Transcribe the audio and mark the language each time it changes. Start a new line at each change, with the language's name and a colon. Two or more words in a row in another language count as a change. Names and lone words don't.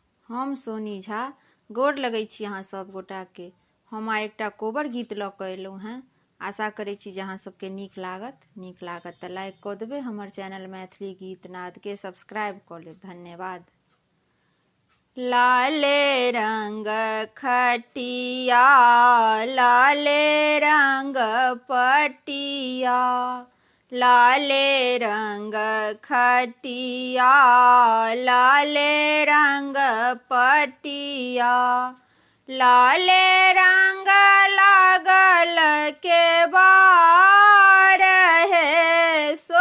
Maithili: हम सोनी झा गोर लगै छी अहाँ सब गोटा के। हम आइ एकटा कोबर गीत लऽ कऽ एलहुँ हैं। आशा करै छी जे अहाँ सबके नीक लागत तऽ लाइक कऽ देबै। हमर चैनल मैथिली गीत नाद के सब्सक्राइब कऽ लेब। धन्यवाद। लाले रंग खटिया लाले रंग पटिया, लाले रंग खटिया लाले रंग पटिया, लाले रंग लागल के बार है